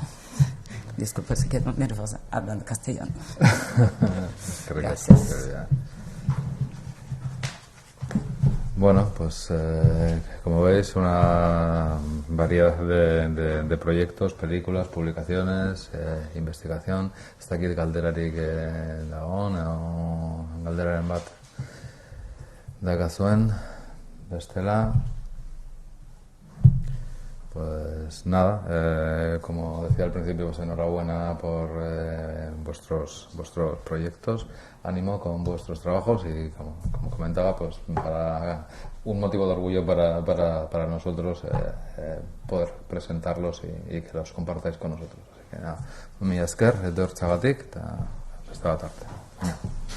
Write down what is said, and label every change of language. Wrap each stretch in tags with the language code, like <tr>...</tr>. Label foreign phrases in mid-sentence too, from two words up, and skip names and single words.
<es>Disculpa si quedo nerviosa hablando castellano. Gracias. Bueno, pues como veis, una variedad de proyectos, películas, publicaciones, investigación. Está aquí</es> <eu>galderarik dagoen, galderaren bat dakazuen, bestela.</eu> <es>Pues nada, como decía al principio, pues enhorabuena por vuestros proyectos, ánimo con vuestros trabajos y como comentaba, pues para un motivo de orgullo para nosotros poder presentarlos y que los compartáis con nosotros. Así que nada,</es> <eu>mila esker etortzeagatik eta beste bat arte.</eu>